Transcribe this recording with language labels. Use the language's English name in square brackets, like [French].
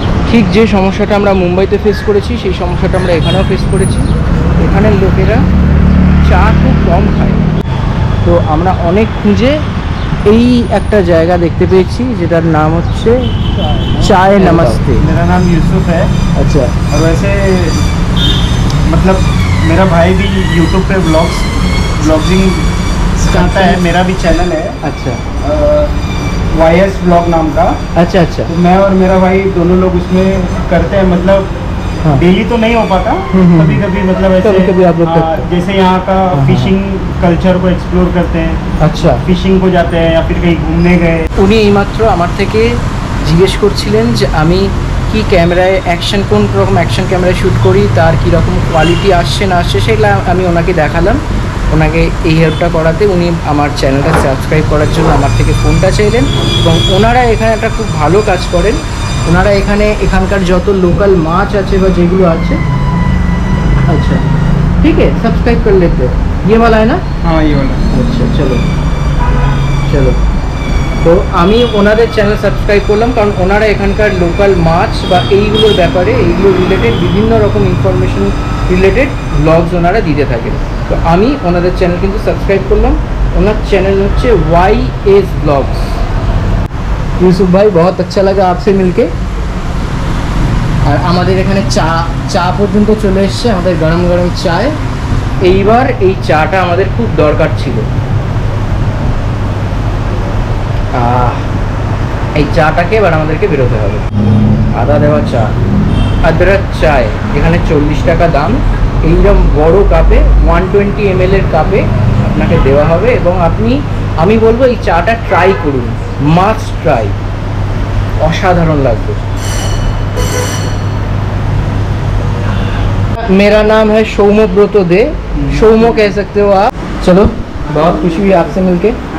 [Bangla] ঠিক যে সমস্যাটা আমরা মুম্বাইতে ফেস করেছি সেই সমস্যাটা আমরা এখানেও ফেস করেছি। এখানের লোকেরা চা খুব কম খায়, তো আমরা অনেক খুঁজে এই একটা জায়গা দেখতে পেয়েছি যেটার नाम হচ্ছে चाय नमस्ते। [Hindi] मेरा नाम यूसुफ है। अच्छा। और वैसे मतलब मेरा भाई भी यूट्यूब पे ब्लॉगिंग करता है, मेरा भी चैनल है। अच्छा। YS ब्लॉग नाम का। अच्छा अच्छा। तो मैं और मेरा भाई दोनों लोग उसमें करते हैं, मतलब डेली तो नहीं हो पाता, कभी कभी मतलब ऐसे कभी आप लोग जैसे यहाँ का फिशिंग कल्चर को एक्सप्लोर करते हैं। अच्छा। फिशिंग को जाते हैं या फिर कहीं घूमने गए। [Bangla] উনি এইমাত্র আমার থেকে জিজ্ঞেস করছিলেন যে আমি কি ক্যামেরায় কোন রকম অ্যাকশন ক্যামেরায় শ্যুট করি, তার কীরকম কোয়ালিটি আসছে না আসছে সেগুলো আমি ওনাকে দেখালাম। ওনাকে এই হেল্পটা করাতে উনি আমার চ্যানেলটা সাবস্ক্রাইব করার জন্য আমার থেকে ফোনটা চাইলেন, এবং ওনারা এখানে একটা খুব ভালো কাজ করেন। ওনারা এখানকার যত লোকাল মাছ আছে বা যেগুলো আছে, আচ্ছা ঠিক আছে, সাবস্ক্রাইব করে [Hindi] লেতে ये वाला है ना? हाँ ये वाला। [Bangla] আচ্ছা চলো চলো। তো আমি ওনাদের চ্যানেল সাবস্ক্রাইব করলাম, কারণ ওনারা এখানকার লোকাল মাছ বা এইগুলোর ব্যাপারে, এইগুলো রিলেটেড বিভিন্ন রকম ইনফরমেশন রিলেটেড ব্লগস ওনারা দিতে থাকেন। তো আমি ওনাদের চ্যানেল কিন্তু সাবস্ক্রাইব করলাম। ওনার চ্যানেল হচ্ছে YS ব্লগস। [Hindi] यूसुफ भाई बहुत अच्छा लगा आपसे मिलके। [Bangla] আর আমাদের এখানে চা পর্যন্ত চলে এসছে, আমাদের গরম গরম চায়। এইবার এই চাটা আমাদের খুব দরকার ছিল। এই চাটাকে এবার আমাদেরকে বেরোতে হবে। আদা দেওয়া চা, আদরক চায়, এখানে 40 টাকা দাম। এইরকম বড় কাপে 120 ml এর কাপে আপনাকে দেওয়া হবে, এবং আমি বলবো এই চাটা ট্রাই করুন, মাস্ট ট্রাই, অসাধারণ লাগবে। [Hindi] मेरा नाम है सौम्यब्रत दे, सौम्य कह सकते हो आप। चलो, बहुत खुशी हुई आपसे मिलके।